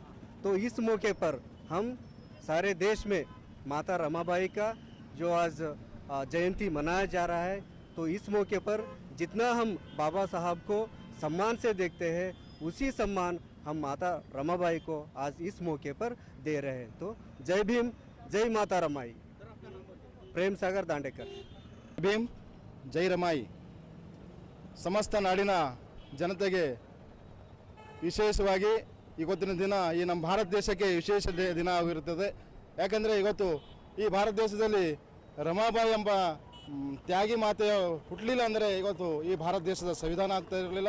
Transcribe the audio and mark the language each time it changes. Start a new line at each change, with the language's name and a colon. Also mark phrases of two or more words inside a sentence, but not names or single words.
Hindi: तो इस मौके पर हम सारे देश में माता रमाबाई का जो आज जयंती मनाया जा रहा है, तो इस मौके पर जितना हम बाबा साहब को सम्मान से देखते हैं, उसी सम्मान हम माता रमाबाई को आज इस मौके पर दे रहे हैं। तो जय भीम, जय माता रमाई। प्रेम सागर दांडेकर।
Kannada: ಭೀಮ್, ಜೈ ರಮಾಯಿ. ಸಮಸ್ತ ನಾಡಿನ ಜನತೆಗೆ ವಿಶೇಷವಾಗಿ ಇವತ್ತಿನ ದಿನ ಈ ನಮ್ಮ ಭಾರತ ದೇಶಕ್ಕೆ ವಿಶೇಷ ದಿನ ಆಗಿರುತ್ತದೆ. ಯಾಕಂದರೆ ಇವತ್ತು ಈ ಭಾರತ ದೇಶದಲ್ಲಿ ರಮಾಬಾಯಿ ಎಂಬ ತ್ಯಾಗಿ ಮಾತೆಯ ಹುಟ್ಟಲಿಲ್ಲ ಅಂದರೆ ಇವತ್ತು ಈ ಭಾರತ ದೇಶದ ಸಂವಿಧಾನ ಆಗ್ತಾ ಇರಲಿಲ್ಲ.